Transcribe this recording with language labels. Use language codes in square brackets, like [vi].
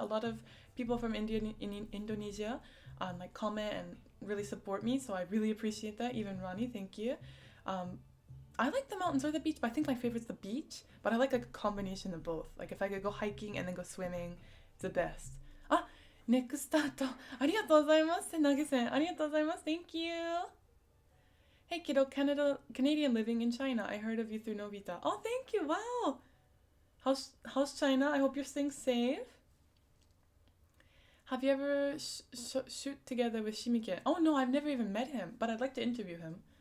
[en] A lot of people from Indonesia like comment and really support me, so I really appreciate that. Even Ronnie, thank you. I like the mountains or the beach, but I think my favorite's the beach. But I like a combination of both. Like if I could go hiking and then go swimming, it's the best. Ah, next start. [ja] ありがとうございます。投げ銭ありがとうございます。 [en] Thank you. Hey kiddo, Canadian living in China. I heard of you through Novita. Oh, thank you. Wow. How's China? I hope you're staying safe. Have you ever shoot together with Shimike? Oh no, I've never even met him, but I'd like to interview him.